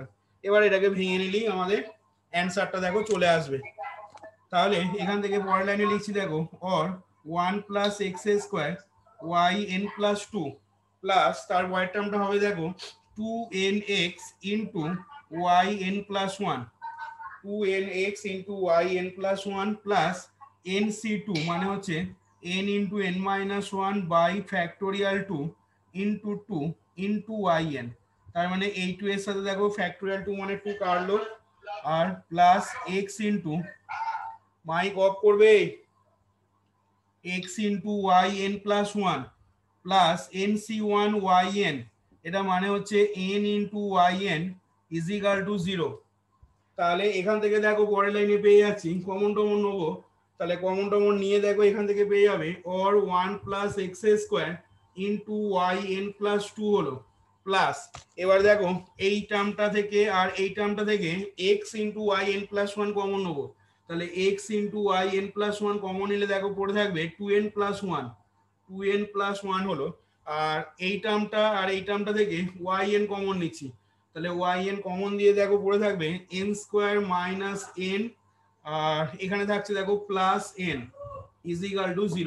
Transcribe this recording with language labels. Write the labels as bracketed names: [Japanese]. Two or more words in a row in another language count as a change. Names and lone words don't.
[Bangla] এবার এটাকে ভেঙে নিলেই আমাদের অ্যানসারটা দেখো চলে আসবে। তাহলে এখান থেকে পরের লাইনে লিখছি দেখো [English] or 1 plus x square y n plus 2 plus [Bangla] তার পরের টার্মটা হবে [English] দেখো 2nx into y n plus 1 2nx into yn plus 1 plus nc2 [Bangla] মানে হচ্ছে [English] n into n minus 1 by factorial 2 into 2 into yn, [Bangla] তার মানে এই 2 এর সাথে দেখো [English] factorial 2 [Bangla] মানে 2 কাটলো আর [English] প্লাস x into [Bangla] মাইক অফ করবে [English] x into yn plus 1 plus nc1 yn, [Bangla] এটা মানে হচ্ছে [English] n into yn is equal to 0। [Bangla] তাহলে এখান থেকে দেখো পরের লাইনে পেয়ে যাচ্ছি কমন টমন নেবো, তাহলে কমন টমন নিয়ে দেখো এখান থেকে পেয়ে যাবে [English] or 1 plus x square into y n plus 2 [Bangla] হলো প্লাস এবার দেখো এই টার্মটা থেকে আর এই টার্মটা থেকে [English] x into y n plus 1 [Bangla] কমন নেবো, তাহলে [English] x into y n plus 1 [Bangla] কমন নিলে দেখো পড়ে থাকবে [English] 2n plus 1 2n plus 1 [Bangla] হলো আর এই টার্মটা আর এই টার্মটা থেকে ওয়াই এন কমন নিচ্ছি, তাহলে yn কমন দিয়ে দেখো পড়ে থাকবে [English] n square minus n [Bangla] আর এখানে থাকছে দেখো [English] plus n is equal to 0.